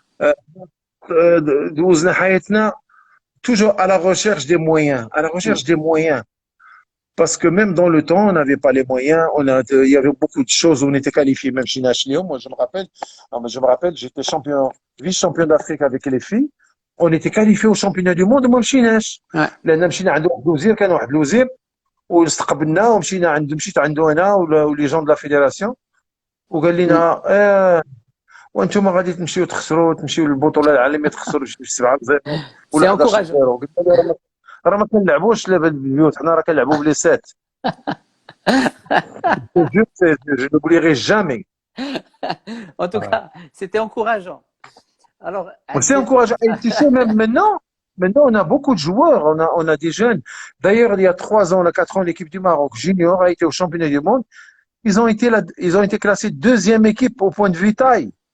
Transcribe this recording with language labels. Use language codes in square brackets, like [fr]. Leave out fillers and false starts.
[fr] euh, [ar] دوزنا حياتنا [fr] toujours à la recherche des moyens, à la Mm. recherche des moyens. Parce que même dans le temps, on n'avait pas les moyens. Il y avait beaucoup de choses où on était qualifié, même chez National. Moi, je me rappelle, j'étais vice-champion d'Afrique avec les filles. On était qualifié au championnat du monde [ar] وما مشيناش. Ouais. لأن مشينا عند واحد الوزير كان واحد الوزير واستقبلنا مشيت عنده انا ولي جون دو لا فيدراسيون وقال Mm. لنا وانتم غادي تمشيو للبطوله العالميه تخسروا شي 7-0 [fr] C'est [ar] ولا 11 [fr] encourageant. [ar] 0 قلت له راه ما كنلعبوش لعبه بالبيوت حنا راه كنلعبوا بلي سات [fr] je n'oublierai jamais. En tout cas, c'était encourageant. Alors, C'est encourageant. Et tu sais, même maintenant, on a beaucoup de joueurs, on a des jeunes. D'ailleurs, il y a 3 ans, 4 ans, l'équipe du Maroc junior a été au championnat du monde. Ils ont été classés deuxième équipe au point de vue taille,